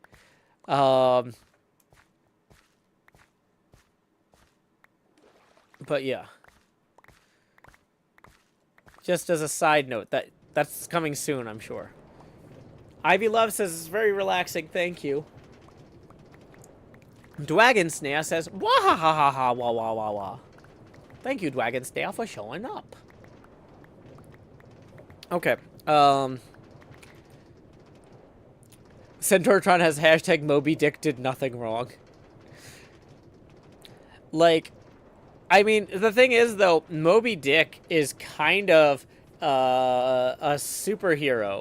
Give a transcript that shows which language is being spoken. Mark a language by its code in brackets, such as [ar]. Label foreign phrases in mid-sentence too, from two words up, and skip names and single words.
[en] But yeah. Just as a side note, that's coming soon, I'm sure. Ivy Love says, "It's very relaxing, thank you." Dwagon Snare says, "Wah ha ha ha ha wah wah wah wah." Thank you, Dwagon Snare, for showing up. Okay, Centauratron has hashtag Moby Dick did nothing wrong. Like, I mean, the thing is, though, Moby Dick is kind of a superhero.